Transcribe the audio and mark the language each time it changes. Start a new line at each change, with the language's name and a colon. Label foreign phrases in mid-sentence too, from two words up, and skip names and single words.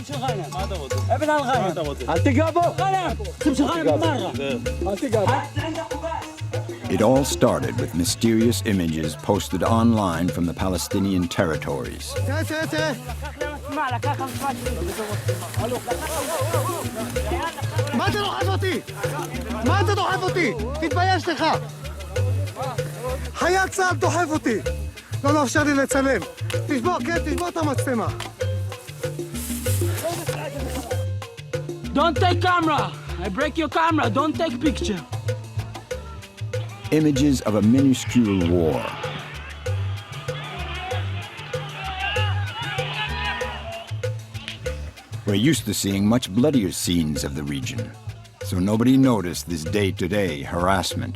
Hebrew: מה אתה רוצה?
Arabic: ابن الغنم.
Hebrew: מה אתה רוצה? אל תיגע בו.
Arabic: غنم. تمشي غنم مرة.
Hebrew: אל תיגע בו.
English: It all started with mysterious images posted online from the Palestinian territories.
Hebrew: תראה. מה אתה דוחף אותי? מה אתה דוחף אותי? תתבייש לך. חייל צה"ל דוחף אותי. לא מאפשר לי לצלם. תשבור את המצלמה.
English: Don't take camera. I break your camera. Don't take picture. Images of a minuscule war. We're used to seeing much bloodier scenes of the region, so nobody noticed this day-to-day harassment.